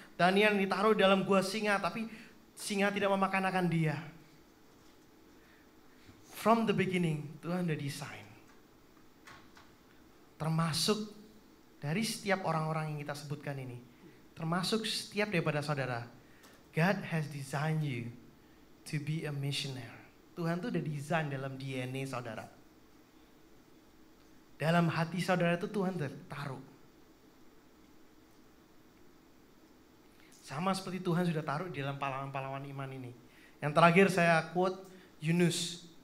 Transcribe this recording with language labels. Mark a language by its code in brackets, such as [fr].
[id] Daniel ditaruh dalam gua singa, tapi singa tidak memakan akan dia. [en] From the beginning, [id] Tuhan udah desain. Termasuk dari setiap orang-orang yang kita sebutkan ini. Termasuk setiap daripada saudara. [en] God has designed you to be a missionary. [id] Tuhan tuh udah desain dalam DNA saudara. Dalam hati saudara itu Tuhan udah taruh. Sama seperti Tuhan sudah taruh di dalam pahlawan-pahlawan iman ini. Yang terakhir saya quote Yunus.